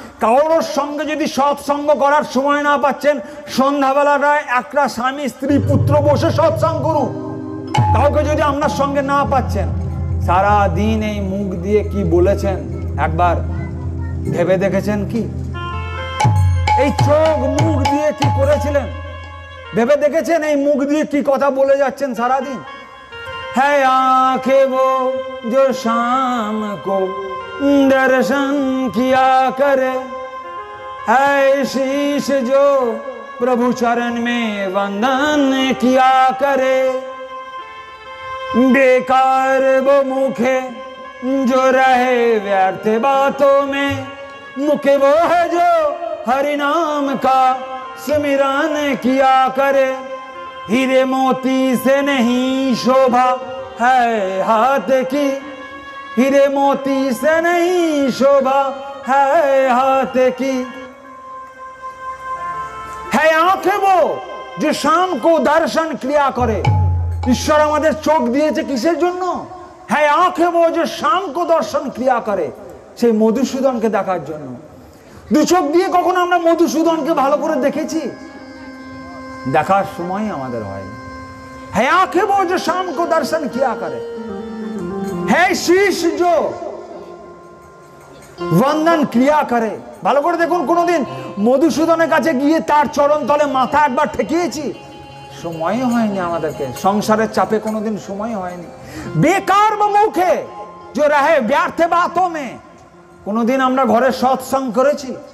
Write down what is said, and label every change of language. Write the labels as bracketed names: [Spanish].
[Bangla] কারোর সঙ্গে যদি সৎসঙ্গ করার সময় না পাচ্ছেন, সন্ধ্যাবেলাটায় একটা স্বামী স্ত্রী পুত্র বসে সৎসঙ্গ করুন। কাউকে যদি আপনার সঙ্গে না পাচ্ছেন, সারা দিন এই মুখ দিয়ে কি বলেছেন একবার ভেবে দেখেছেন কি? এই চোখ মুখ দিয়ে কি করেছিলেন ভেবে দেখেছেন? এই মুখ দিয়ে কি কথা বলে যাচ্ছেন সারাদিন? [Hindi] है आंखें वो जो शाम को दर्शन किया करे, है शीश जो प्रभु चरण में वंदन किया करे, बेकार वो मुखे जो रहे व्यर्थ बातों में, मुखे वो है जो हरि नाम का सिमरन किया करे, हीरे मोती से नहीं शोभा है हाथ की, हीरे मोती से नहीं शोभा है हाथ की, है आंखें वो जो शाम को दर्शन क्रिया करे। [Bangla] ঈশ্বর আমাদের চোখ দিয়েছে কিসের জন্য? [Hindi] হ্যাঁ, আঁখে वो जो शाम को दर्शन क्रिया करे, [Bangla] সেই মধুসূদনকে দেখার জন্য। দু চোখ দিয়ে কখনো আমরা মধুসূদনকে ভালো করে দেখেছি? দেখার সময় আমাদের হয়নি। [Hindi] है आंखें वो जो शाम को दर्शन किया करे, है शीश जो वंदन क्रिया करे। [Bangla] ভালো করে দেখুন, কোনোদিন মধুসূদনের কাছে গিয়ে তার চরণ তলে মাথা একবার ঠেকিয়েছি? সময় হয়নি আমাদেরকে, সংসারের চাপে কোনোদিন সময় হয়নি। [Hindi] বেকার বা মুখে जो रहे व्यर्थ बातों में, [Bangla] কোনোদিন আমরা ঘরে সৎসঙ্গ করেছি?